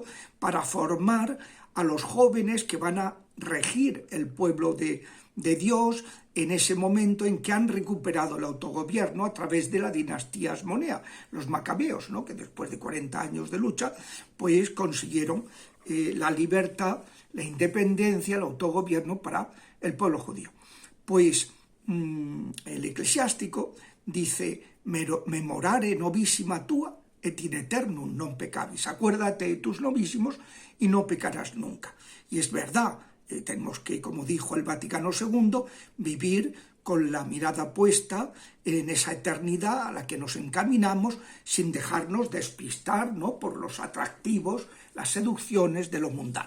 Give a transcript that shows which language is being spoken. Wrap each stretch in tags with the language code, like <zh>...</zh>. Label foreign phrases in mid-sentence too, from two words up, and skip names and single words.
<es>para formar a los jóvenes que van a regir el pueblo de Dios en ese momento en que han recuperado el autogobierno a través de la dinastía asmonea, los macabeos, ¿no? Que después de 40 años de lucha, pues consiguieron la libertad, la independencia, el autogobierno para el pueblo judío. Pues el Eclesiástico dice:</es> <la>memorare novissima tua et in eternum non peccavis.</la> <es>Acuérdate de tus novísimos y no pecarás nunca. Y es verdad, tenemos que, como dijo el Vaticano II, vivir con la mirada puesta en esa eternidad a la que nos encaminamos sin dejarnos despistar, ¿no?, por los atractivos, las seducciones de lo mundano.</es>